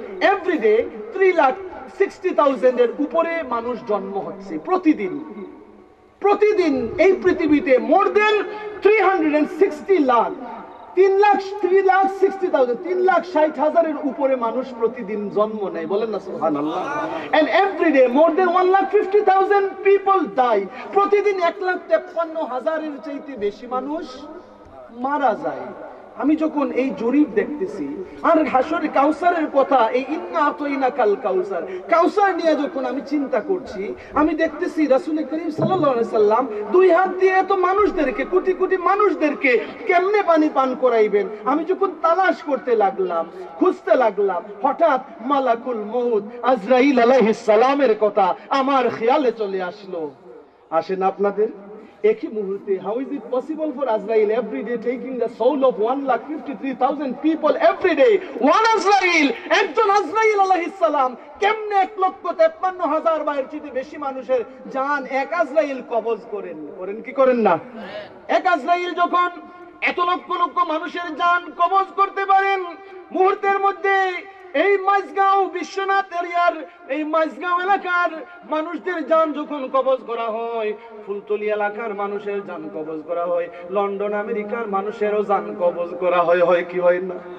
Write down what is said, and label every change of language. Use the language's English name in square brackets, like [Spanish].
[Bangla] Everyday 3,60,000 এর উপরে মানুষ জন্ম হচ্ছে প্রতিদিন এই পৃথিবীতে। [English] more than [Bangla] 360 লাখ 3,60,000 উপরে মানুষ প্রতিদিন জন্ম নেয়, বলেন না সুবহানাল্লাহ। [English] and every day more than 1,50,000 people die, [Bangla] প্রতিদিন 1,53,000 চাইতে বেশি মানুষ মারা যায়। আমি যখন এই জরিপ দেখতেছি আর হাসরে কাউসারের কথা, এই [Arabic] ইন্না আতাইনাকাল কাউসার, [Bangla] কাউসার নিয়ে যখন আমি চিন্তা করছি, আমি দেখতেছি রাসূল করিম সাল্লাল্লাহু আলাইহি সাল্লাম দুই হাত দিয়ে এত মানুষদেরকে, কোটি কোটি মানুষদেরকে কেমনে পানি পান করাইবেন। আমি যখন তালাশ করতে লাগলাম, খুঁজতে লাগলাম, হঠাৎ মালাকুল মউত আজরাইল আলাইহিস সালামের কথা আমার খেয়ালে চলে আসলো। আসেন আপনাদের একই মুহূর্তে, [English] how is it possible for Azrail every day taking the soul of 1,53,000 people every day? One Azrail, [Bangla] একজন আজরাইল আলাইহিস সালাম কেমনে 1,53,000 বাইর চেয়ে বেশি মানুষের জান এক আজরাইল কবজ করেন কি করেন না? এক আজরাইল যখন এত লক্ষ লক্ষ মানুষের জান কবজ করতে পারেন মুহূর্তের মধ্যে, এই মাঝগাঁও বিশ্বনাথ এরিয়ার এই মাঝগাঁও এলাকার মানুষদের জান যখন কবজ করা হয়, ফুলতলি এলাকার মানুষের জান কবজ করা হয়, লন্ডন আমেরিকার মানুষেরও জান কবজ করা হয় কি হয় না?